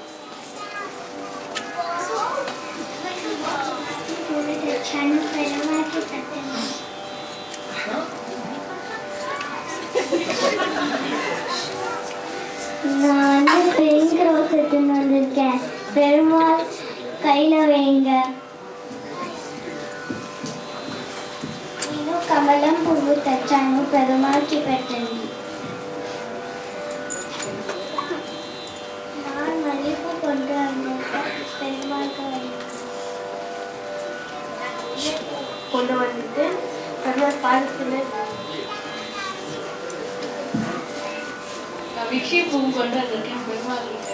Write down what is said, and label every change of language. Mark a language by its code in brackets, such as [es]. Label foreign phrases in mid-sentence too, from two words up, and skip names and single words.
[ta] நான் [en] pink rose [ta] எடுத்துன்னு வந்திருக்கேன். பெருமாள் கையில வைங்க. [te] నేను కమలం పువ్వు తెచ్చాను పెరుమాళ్ళకి పెట్టండి. [ta] நான் மல்லிகைப்பூ கொண்டு வந்திருக்கேன். பெருமாளுக்கு கொண்டு வந்துட்டு பெருமாள் பாதத்துல விக்ஷி பூ கொண்டு வந்திருக்கேன். பெருமாள்